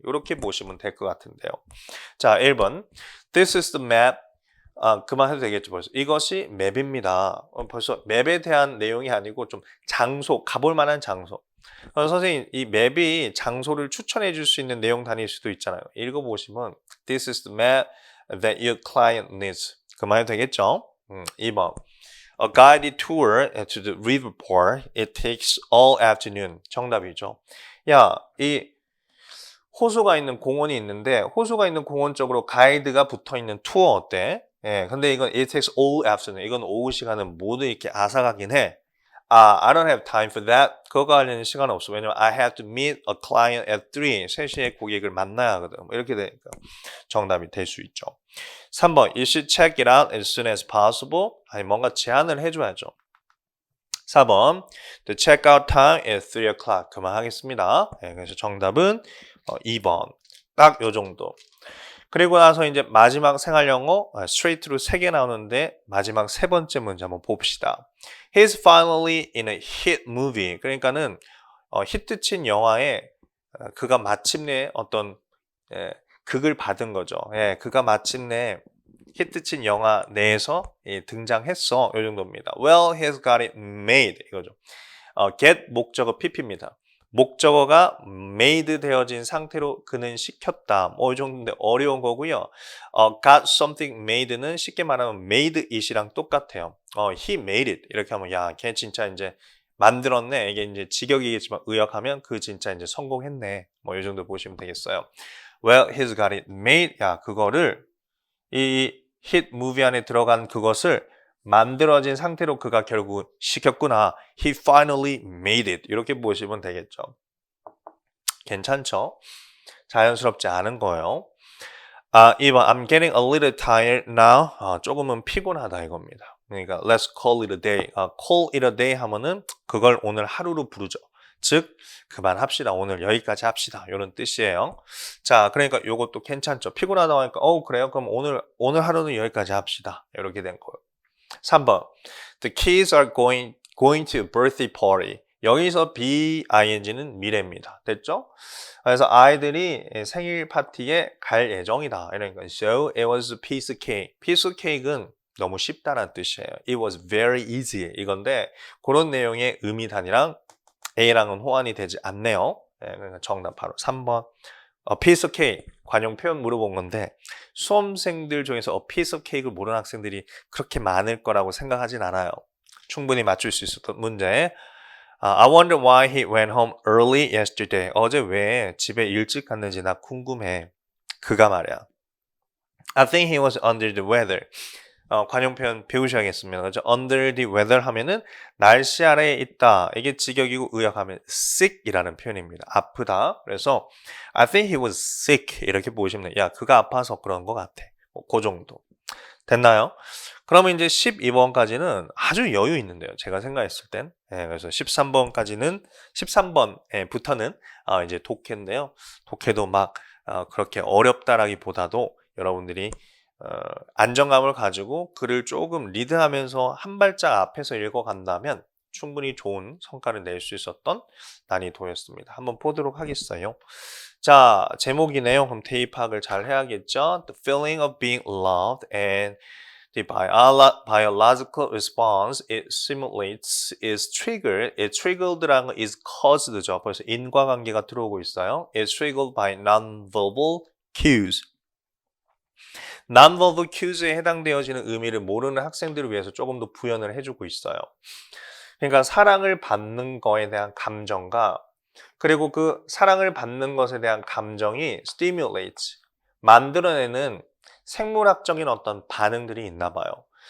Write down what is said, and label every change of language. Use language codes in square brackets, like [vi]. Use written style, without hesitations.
[ko] 이렇게 보시면 될 것 같은데요. 자, 1번. [en] This is the map. [ko] 그만해도 되겠죠, 벌써. 이것이 맵입니다. 벌써 맵에 대한 내용이 아니고 좀 장소, 가볼 만한 장소. 선생님, 이 맵이 장소를 추천해 줄 수 있는 내용 단위일 수도 있잖아요. 읽어보시면 [en] This is the map that your client needs. [ko] 그만해도 되겠죠? 2번. [en] A guided tour to the river port. It takes all afternoon. 정답이죠. [ko] 야, 이 호수가 있는 공원이 있는데 호수가 있는 공원 쪽으로 가이드가 붙어있는 투어 어때? 예, 근데 이건 [en] it takes all afternoon. [ko] 이건 오후 시간은 모두 이렇게 앗아가긴 해. [en] I don't have time for that. [ko] 그거가 관련된 시간은 없어. 왜냐면 [en] I have to meet a client at 3. [ko] 3시에 고객을 만나야 하거든. 이렇게 되니까 정답이 될 수 있죠. 3번. [en] You should check it out as soon as possible. [ko] 아니, 뭔가 제안을 해줘야죠. 4번. [en] The checkout time is 3 o'clock. [ko] 그만하겠습니다. 네, 그래서 정답은 2번. 딱 요 정도. 그리고 나서 이제 마지막 생활영어 스트레이트로 3개 나오는데 마지막 세 번째 문제 한번 봅시다. [en] He's finally in a hit movie. [ko] 그러니까는 히트친 영화에 그가 마침내 어떤 극을 받은 거죠. 예, 그가 마침내 히트친 영화 내에서 등장했어. 이 정도입니다. [en] Well, he's got it made. [ko] 이거죠. get 목적어 PP입니다. 목적어가 made 되어진 상태로 그는 시켰다. 이 정도인데 어려운 거고요. got something made는 쉽게 말하면 made it이랑 똑같아요. [en] he made it. [ko] 이렇게 하면 야, 걔 진짜 이제 만들었네. 이게 이제 직역이겠지만 의역하면 그 진짜 이제 성공했네. 이 정도 보시면 되겠어요. [en] Well, he's got it made. [ko] 야, 그거를 이 hit movie 안에 들어간 그것을 만들어진 상태로 그가 결국 시켰구나. [en] He finally made it. [ko] 이렇게 보시면 되겠죠. 괜찮죠? 자연스럽지 않은 거예요. [en] 2번 I'm getting a little tired now. [ko] 조금은 피곤하다 이겁니다. 그러니까 [en] let's call it a day. call it a day [ko] 하면은 그걸 오늘 하루로 부르죠. 즉 그만합시다. 오늘 여기까지 합시다. 이런 뜻이에요. 자, 그러니까 요것도 괜찮죠. 피곤하다고 하니까 그래요? 그럼 오늘 하루는 여기까지 합시다. 이렇게 된 거예요. 3번. [en] The kids are going to a birthday party. [ko] 여기서 BING는 미래입니다. 됐죠? 그래서 아이들이 생일 파티에 갈 예정이다. 이러니까 [en] So it was a piece of cake. [ko] piece of cake은 너무 쉽다는 뜻이에요. [en] It was very easy. [ko] 이건데 그런 내용의 의미 단위랑 A랑은 호환이 되지 않네요. 그러니까 정답 바로 3번. [en] A piece of cake. [ko] 관용 표현 물어본 건데 수험생들 중에서 a piece of cake를 모르는 학생들이 그렇게 많을 거라고 생각하진 않아요. 충분히 맞출 수 있었던 문제. [en] I wonder why he went home early yesterday. [ko] 어제 왜 집에 일찍 갔는지 나 궁금해. 그가 말이야. [en] I think he was under the weather. [ko] 관용 표현 배우셔야겠습니다. 그렇죠? [en] Under the weather [ko] 하면은 날씨 아래에 있다. 이게 직역이고 의역하면 sick이라는 표현입니다. 아프다. 그래서 [en] I think he was sick [ko] 이렇게 보시면 돼요. 야, 그가 아파서 그런 것 같아. 그 정도. 됐나요? 그러면 이제 12번까지는 아주 여유 있는데요. 제가 생각했을 땐. 그래서 13번부터는 이제 독해인데요. 독해도 막 그렇게 어렵다라기보다도 여러분들이 안정감을 가지고 글을 조금 리드하면서 한 발짝 앞에서 읽어간다면 충분히 좋은 성과를 낼 수 있었던 난이도였습니다. 한번 보도록 하겠어요. 자, 제목이네요. 그럼 대입학을 잘 해야겠죠. [en] The feeling of being loved and the biological response it simulates is triggered. It triggered라는 건 is caused죠. [ko] 벌써 인과관계가 들어오고 있어요. [en] It's triggered by non-verbal cues. [ko] non-verbal cues에 해당되어지는 의미를 모르는 학생들을 위해서 조금 더 부연을 해주고 있어요. 그러니까 사랑을 받는 거에 대한 감정과 그리고 그 사랑을 받는 것에 대한 감정이 stimulates, 만들어내는 생물학적인 어떤 반응들이 있나 봐요.